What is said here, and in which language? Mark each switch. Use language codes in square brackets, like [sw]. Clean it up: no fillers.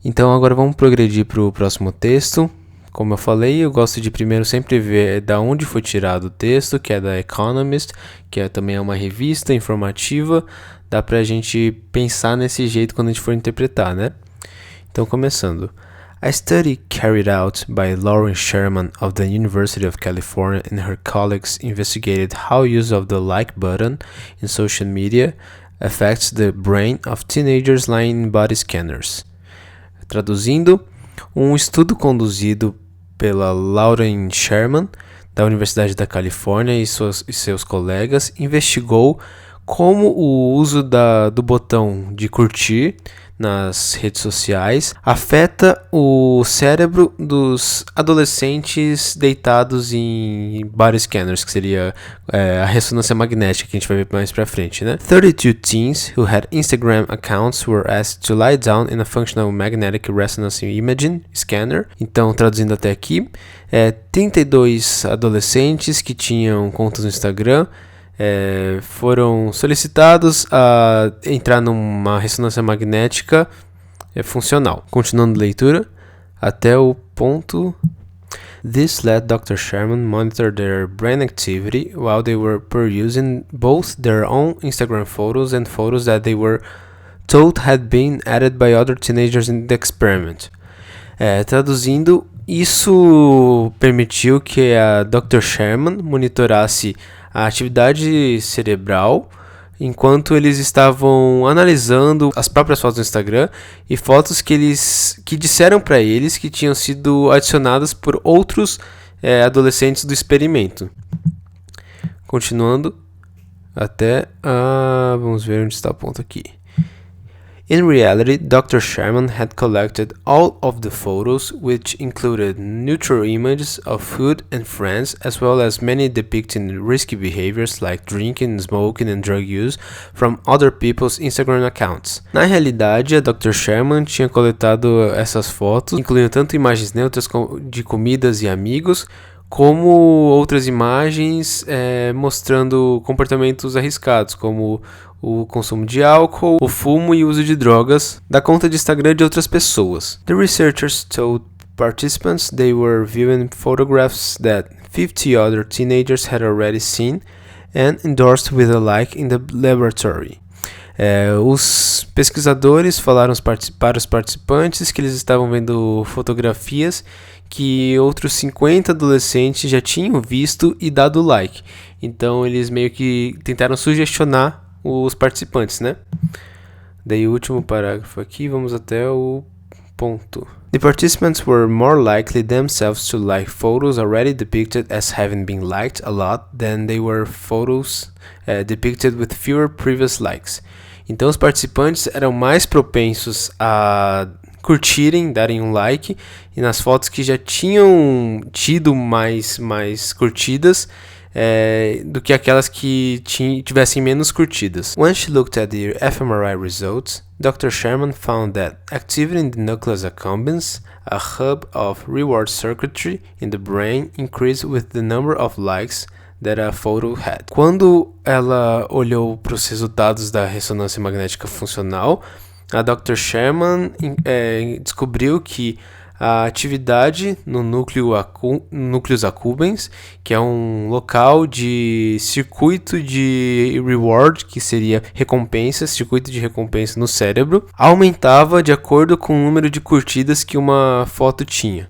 [pt] Então, agora vamos progredir para o próximo texto. Como eu falei, eu gosto de primeiro sempre ver da onde foi tirado o texto, que é da Economist, que também é uma revista informativa. Dá pra gente pensar nesse jeito quando a gente for interpretar, né? Então, começando. [en] A study carried out by Lauren Sherman of the University of California and her colleagues investigated how use of the like button in social media affects the brain of teenagers lying in body scanners. [pt] Traduzindo, um estudo conduzido pela Lauren Sherman, da Universidade da Califórnia e seus colegas, investigou como o uso do botão de curtir nas redes sociais afeta o cérebro dos adolescentes deitados em body scanners, que seria a ressonância magnética, que a gente vai ver mais pra frente, né? [en] 32 teens who had Instagram accounts were asked to lie down in a functional magnetic resonance imaging scanner. [pt] Então, traduzindo até aqui, 32 adolescentes que tinham contas no Instagram foram solicitados a entrar numa ressonância magnética funcional. Continuando a leitura, até o ponto... [en] This let Dr. Sherman monitor their brain activity while they were perusing both their own Instagram photos and photos that they were told had been added by other teenagers in the experiment. [pt] Traduzindo, isso permitiu que a Dr. Sherman monitorasse a atividade cerebral enquanto eles estavam analisando as próprias fotos do Instagram e fotos que disseram para eles que tinham sido adicionadas por outros adolescentes do experimento. Continuando até vamos ver onde está o ponto aqui. [en] In reality, Dr. Sherman had collected all of the photos, which included neutral images of food and friends, as well as many depicting risky behaviors like drinking, smoking and drug use from other people's Instagram accounts. [pt] Na realidade, a Dr. Sherman tinha coletado essas fotos, incluindo tanto imagens neutras de comidas e amigos, como outras imagens mostrando comportamentos arriscados, como o consumo de álcool, o fumo e o uso de drogas da conta de Instagram de outras pessoas. [en] The researchers told participants they were viewing photographs that 50 other teenagers had already seen and endorsed with a like in the laboratory. [pt] Os pesquisadores falaram para os participantes que eles estavam vendo fotografias que outros 50 adolescentes já tinham visto e dado like. Então eles meio que tentaram sugestionar os participantes, né? Daí o último parágrafo aqui, vamos até o ponto. [en] The participants were more likely themselves to like photos already depicted as having been liked a lot than they were photos depicted with fewer previous likes. [pt] Então os participantes eram mais propensos a curtirem, darem um like, e nas fotos que já tinham tido mais curtidas do que aquelas que tivessem menos curtidas. [en] When she looked at the fMRI results, Dr. Sherman found that activity in the nucleus accumbens, a hub of reward circuitry in the brain, increased with the number of likes that a photo had. [pt] Quando ela olhou para os resultados da ressonância magnética funcional, a Dr. Sherman descobriu que a atividade no núcleus accumbens, que é um local de circuito de reward, que seria circuito de recompensa no cérebro, aumentava de acordo com o número de curtidas que uma foto tinha.